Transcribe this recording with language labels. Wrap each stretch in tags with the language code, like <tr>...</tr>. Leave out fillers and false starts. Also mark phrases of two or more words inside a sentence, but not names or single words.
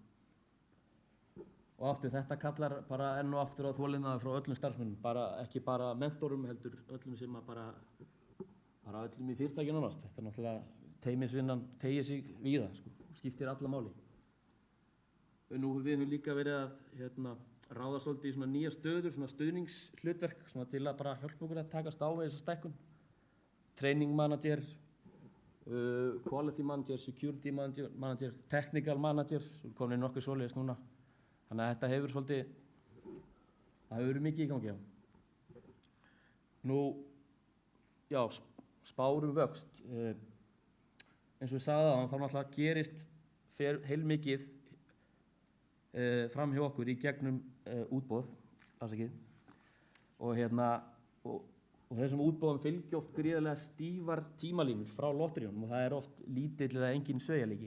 <is>Og aftur þetta kallar bara enn og aftur á þolinmæði frá öllum starfsmönnum, ekki bara mentorum heldur öllum sem bara öllum í fyrirtækinu nánast. Þetta er náttúrulega teymisvinnan teygir sig víða, skiptir alla máli. Nú við höfum líka verið að ráða svolítið í nýja stöður, stuðningshlutverk til að bara hjálpa okkur að takast á við þessa stækkun.</is> <en>Training manager, quality manager, security manager, technical managers,</en> <is>komin nokkuð svoleiðis núna. Þannig að þetta hefur verið mikið í gangi. Nú, já, spárum vöxt. Eins og ég sagði áðan, þá náttúrulega gerist heilmikið fram hjá okkur í gegnum útboð, og og þessum útboðum fylgja oft gríðarlega stífar tímalínur frá lotteríunum og það er oft lítill eða engin sveigjanleiki.</is>